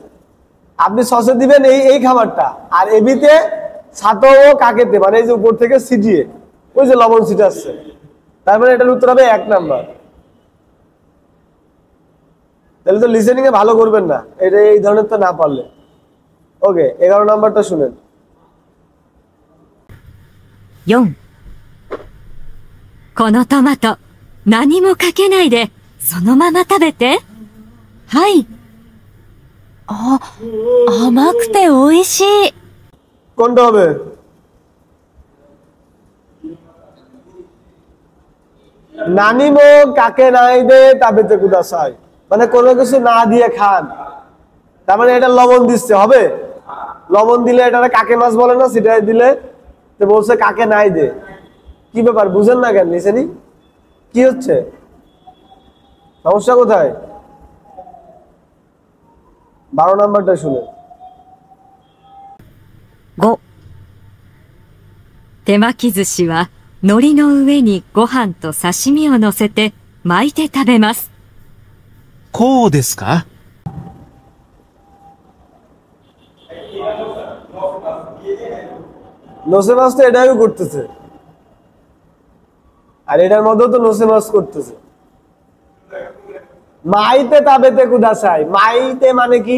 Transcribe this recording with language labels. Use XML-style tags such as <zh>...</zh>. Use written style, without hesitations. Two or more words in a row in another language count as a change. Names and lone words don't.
<bn>আপনি সসে দিবেন এই খাবারটা, আর</bn> <ja>エビて塩をかけて</ja> <bn>মানে এই যে উপর থেকে ছিটিয়ে ওই যে লবণ ছিটাচ্ছে, তার মানে এটার উত্তর হবে 1 নাম্বার। তাহলে তো লিসেনিং এ ভালো করবেন না এটা এই ধরনের তো না পারলে। ওকে, 11 নাম্বারটা শুনেন।</bn> <ja>4、このトマト、何もかけないで、そのまま食べて。はい。あ、甘くて美味しい。</ja> <bn>কোনটা হবে?</bn> <ja>何もかけないで食べてください,</ja> <bn>মানে কোনো কিছু না দিয়ে খান, তার মানে এটা লবণ দিচ্ছে হবে। লবণ দিলে এটা</bn> <ja>かけます</ja> <bn>বলে না, সেটাই দিলে তো বলছে</bn> <ja>かけないで.</ja> <bn>কি ব্যাপার বুঝেন না কেন? লিসেনি কি হচ্ছে, সমস্যা কোথায়? 12 নাম্বারটা শুনে।</bn> <ja>5、手巻き寿司は海苔の上にご飯と刺身を乗せて巻いて食べます。こうですか? 乗せます</ja> <bn>তো এটাই করতেছে, আর এটার মধ্যেও তো</bn> <ja>乗せます</ja> <bn>করতেছে।</bn> <ja>巻いて食べてください,</ja> <bn>মাইতে মানে কি?</bn>